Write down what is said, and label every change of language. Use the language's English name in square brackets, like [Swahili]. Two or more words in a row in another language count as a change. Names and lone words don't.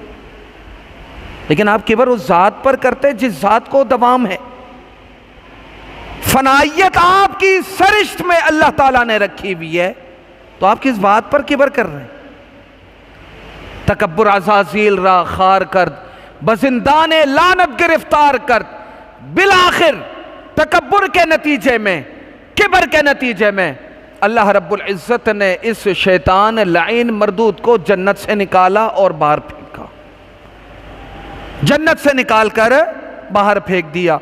[Urdu] لیکن آپ کبر اس ذات پر کرتے جس ذات کو دوام ہے. فنائیت آپ کی سرشت میں اللہ تعالیٰ نے رکھی ہوئی ہے، تو آپ کس بات پر کبر کر رہے ہیں؟ [Persian] تکبر عزازیل را خار کرد، بزندان لعنت گرفتار کرد. [Urdu] بالآخر تکبر کے نتیجے میں، کبر کے نتیجے میں اللہ رب العزت نے اس شیطان لعین مردود کو جنت سے نکالا اور باہر پھینکا، جنت سے نکال کر باہر پھینک دیا.